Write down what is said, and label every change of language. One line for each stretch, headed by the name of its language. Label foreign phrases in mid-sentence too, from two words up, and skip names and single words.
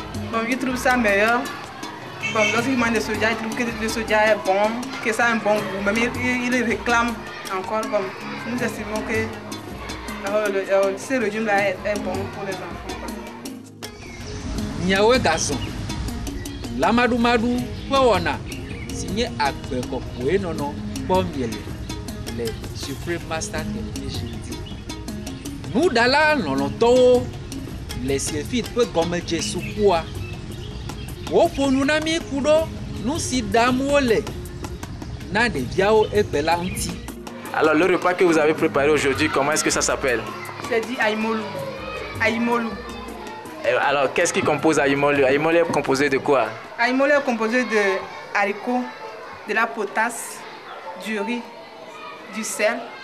French: Bon, ils trouvent ça meilleur. Bon, lorsqu'ils mangent le soja, ils trouvent que le soja est bon, que ça a un bon goût. Même ils réclament encore. Bon, nous estimons que ce régime-là est bon pour les enfants.
Ewe: Nyawe gazon. Lamaɖumaɖu ƒe wɔna si nye agbe kɔkɔe nɔnɔ kpɔ miele le Supreme Master Television. Nuɖala lɔlɔ̃tɔwo le sulfite ƒe gɔmedze sukua. Woƒo nu na mi ku ɖo nu si ɖam wole na ɖeviawo egbe la ŋuti.
French: Alors le repas que vous avez préparé aujourd'hui, comment est-ce que ça s'appelle? C'est dit aïmolu. Aïmolu. Alors qu'est-ce qui compose aïmolu? Aïmolu est composé de quoi? Aïmolu est composé de haricots, de la potasse, du riz, du sel.